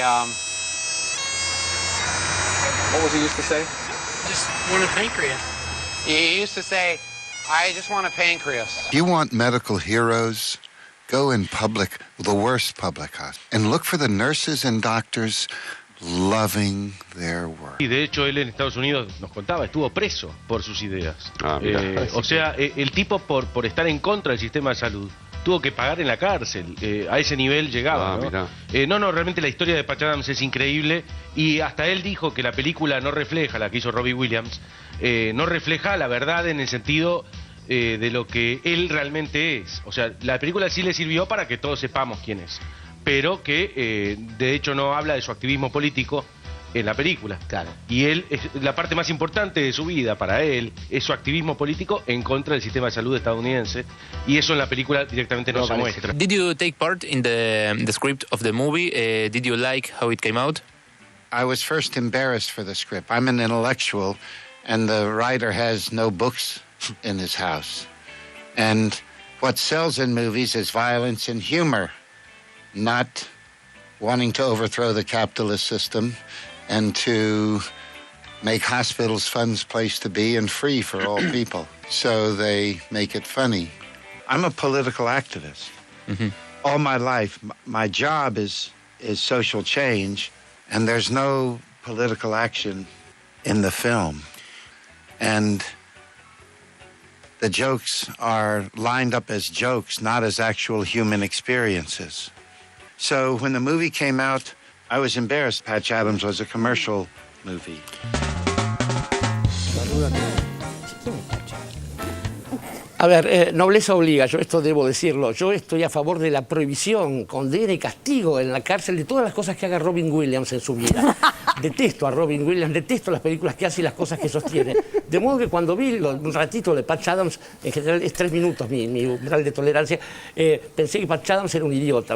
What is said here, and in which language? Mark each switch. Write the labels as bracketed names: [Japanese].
[English] What was he used to say? Just want a pancreas. He used to say, I just want a pancreas. If you want medical heroes, go in public, the worst public hospital, and look for the nurses and doctors loving their work. [Spanish] Y de hecho él en Estados Unidos nos contaba, estuvo preso por sus ideas. O sea, el tipo por estar en contra del sistema de salud tuvo que pagar en la cárcel, a ese nivel llegaba, ¿no? No, realmente la historia de Patch Adams es increíble y hasta él dijo que la película no refleja, la que hizo Robbie Williams, no refleja la verdad en el sentido de lo que él realmente es. O sea, la película sí le sirvió para que todos sepamos quién es, pero que de hecho no habla de su activismo político en la película. Claro. Y él, la parte más importante de su vida para él es su activismo político en contra del sistema de salud estadounidense, y eso en la película directamente no se muestra. [English] Did you take part in the script of the movie? Did you like how it came out? I was first embarrassed for the script. I'm an intellectual, and the writer has no books in his house. And what sells in movies is violence and humor, not wanting to overthrow the capitalist system and to make hospitals fun place to be and free for all people. So they make it funny. I'm a political activist. All my life, my job is social change, and there's no political action in the film. And the jokes are lined up as jokes, not as actual human experiences. So when the movie came out, I was embarrassed. Patch Adams was a commercial movie. [Spanish] A ver, nobleza obliga, yo esto debo decirlo. Yo estoy a favor de la prohibición, condena y castigo en la cárcel de todas las cosas que haga Robin Williams en su vida. Detesto a Robin Williams, detesto las películas que hace y las cosas que sostiene. De modo que cuando vi un ratito de Patch Adams, en general es 3 minutos mi umbral de tolerancia, pensé que Patch Adams era un idiota.